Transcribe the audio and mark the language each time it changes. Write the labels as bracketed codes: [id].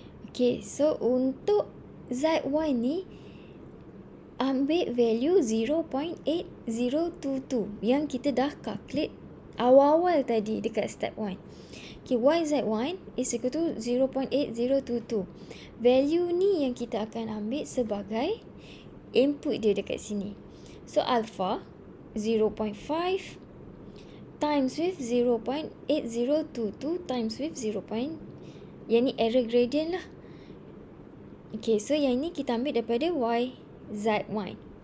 [en] Okay, so [ms] untuk Z1 ni ambil value 0.8022 yang kita dah calculate awal-awal tadi dekat step 1. [en] Okay, YZ1 is equal to 0.8022. [ms] Value ni yang kita akan ambil sebagai input dia dekat sini. [en] So, alpha 0.5 times with 0.8022 times with 0. [ms] Yang ni error gradient lah. [en] Okay, so [ms] yang ni kita ambil daripada YZ1.